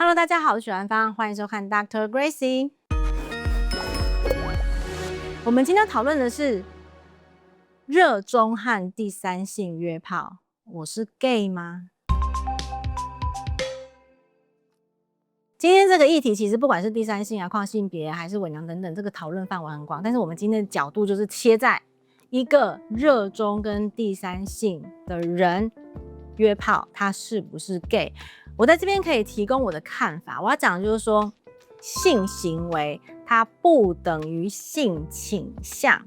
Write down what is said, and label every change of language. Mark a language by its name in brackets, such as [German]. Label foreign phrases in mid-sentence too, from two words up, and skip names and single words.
[Chinese] Hello， 大家好，我是許蘭芳，歡迎收看 Dr. Gracie。我們今天討論的是熱衷和第三性約炮，我是 gay 嗎？今天這個議題其實不管是第三性啊、跨性別還是偽娘等等，這個討論範圍很廣。但是我們今天的角度就是切在一個熱衷跟第三性的人約炮，他是不是 gay？我在這邊可以提供我的看法。我要講的就是說，性行為它不等於性傾向。